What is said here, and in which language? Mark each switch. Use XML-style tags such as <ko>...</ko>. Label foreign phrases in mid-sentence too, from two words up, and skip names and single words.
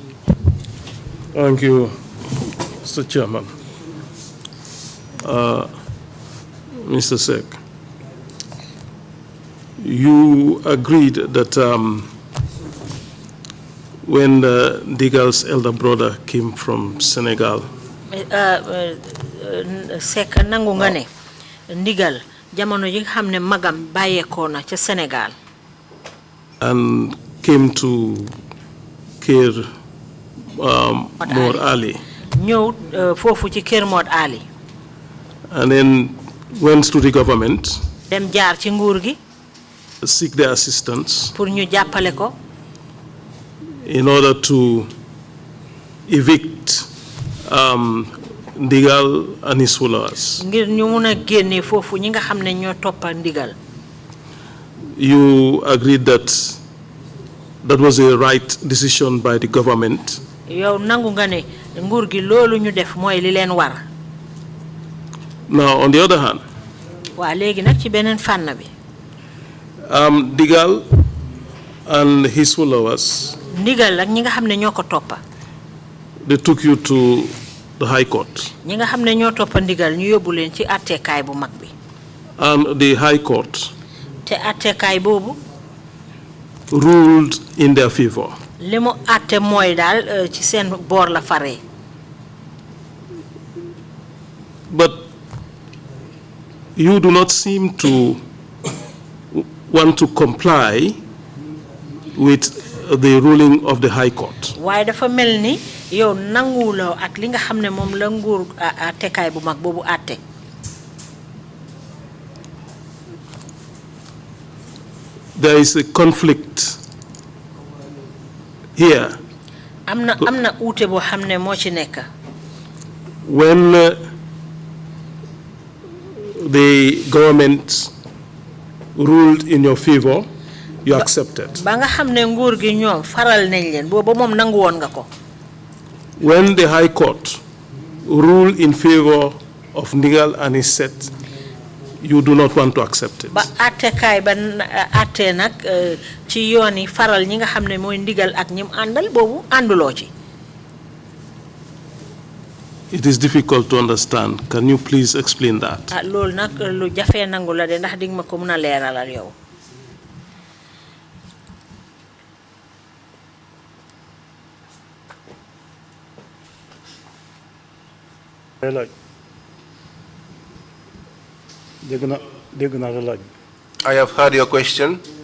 <en>Thank you, Mr. Chairman. Mr. Sek, you agreed that when Digal's elder brother came from Senegal,</en> <wo>Secka nangu nga ne ndigal jamono yi nga xamne magam bayeko na ci Senegal</wo> <en>and came to Kër Mor Ali,</en> <wo>ñew fofu ci Kër Mor Ali,</wo> <en>and then went to the government,</en> <wo>dem jaar ci nguur gi,</wo> <en>seek their assistance</en> <wo>pour ñu jappalé ko</wo> <en>in order to evict Ndigal and his followers.</en> <wo>ngir ñu mëna génné fofu ñi nga xamné ñoo toppa Ndigal.</wo> <en>You agreed that that was a right decision by the government.</en> <wo>Yow nangu nga ne nguur gi loolu ñu def moy li leen war.</wo> <en>Now on the other hand,</en> <wo>wa légui nak ci benen fann bi,</wo> <en>Ndigal and his followers,</en> <wo>Ndigal ak ñi nga xamné ñoo ko toppa,</wo> <en>they took you to the High Court.</en> <wo>ñi nga xamné ñoo toppa Ndigal ñu yobbu leen ci attékaay bu mag bi.</wo> <en>And the High Court</en> <wo>te attékaay bobu</wo> <en>ruled in their favor.</en> <wo>limu atté moy dal ci sen bor la faré.</wo> <en>But you do not seem to want to comply with the ruling of the High Court.</en> <wo>waaye dafa mel ni yow nanguwuloo ak li nga xam ne moom la nguur attekaay bu mag boobu atte.</wo> <en>There is a conflict here.</en> <wo>Amna uute boo xam ne moo ci nekk.</wo> <en>When the government ruled in your favor, you accepted.</en> <wo>Ba nga xam ne nguur gi ñoom faral nañ leen booba moom nangu woon nga ko.</wo> <en>When the High Court ruled in favor of Ndigal and his set, you do not want to accept it.</en> <wo>Ba attekaay ba atte nag ci yoon yi faral ñi nga xam ne mooy Ndigal ak ñim àndal boobu ànduloo ci.</wo> <en>It is difficult to understand. Can you please explain that?</en> <wo>Loolu nag lu jafee nangu la de ndax dig ma ko mën a leeralal yow.</wo> <en>I have heard your question.</en>